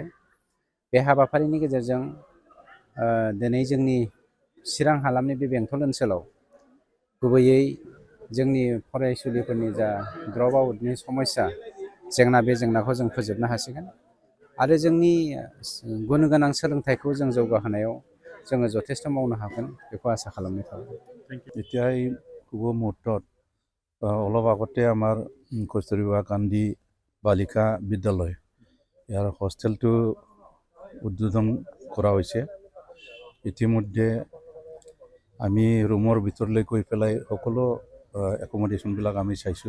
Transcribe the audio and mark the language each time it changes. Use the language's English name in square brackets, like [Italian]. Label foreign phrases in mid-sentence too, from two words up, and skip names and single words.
[Bodo] बे हाबाफारिनि गेजेरजों दिनै जोंनि चिरां हालामनि बे बेंटल ओनसोलाव गुबैयै जोंनि फरायसुलिफोरनि जा ड्रप आउटनि समस्या जेंना, बे जेंनाखौ जों फोजोबनो हासिगोन आरो जोंनि गुन गोनां सोलोंथाइखौ जों जौगाहोनायाव जोङो যথেষ্ট मावनो हागोन बेखौ आसा खालामनाय थाबाय। [Assamese] এতিয়াই শুভ মুহূৰ্তত অলপ আগতে আমাৰ কস্তুৰবা গান্ধী বালিকা বিদ্যালয় ইয়াৰ হোষ্টেলটো উদ্বোধন কৰা হৈছে। ইতিমধ্যে আমি ৰুমৰ ভিতৰলৈ গৈ পেলাই সকলো একমডেশ্যনবিলাক আমি চাইছোঁ।